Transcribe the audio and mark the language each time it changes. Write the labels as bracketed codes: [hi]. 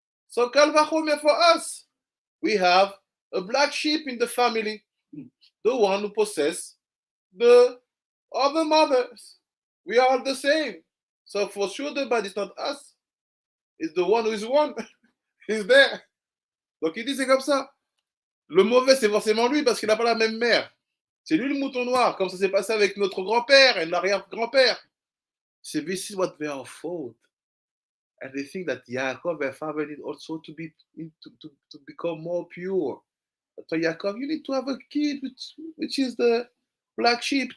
[en] So Kalvachome for us, we have a black sheep in the family, the one who possesses the other mothers. We are the same. So for sure the bad is not us, it's the one who is one. He's there. [fr] Donc il dit c'est comme ça. Le mauvais c'est forcément lui parce qu'il n'a pas la même mère. C'est lui le mouton noir, comme ça s'est passé avec notre grand-père et l'arrière-grand-père. C'est [en] this is what they are fault. And they think that Yaakov, their father, need also to be to become more pure. So Yaakov, you need to have a kid, which is the black sheep.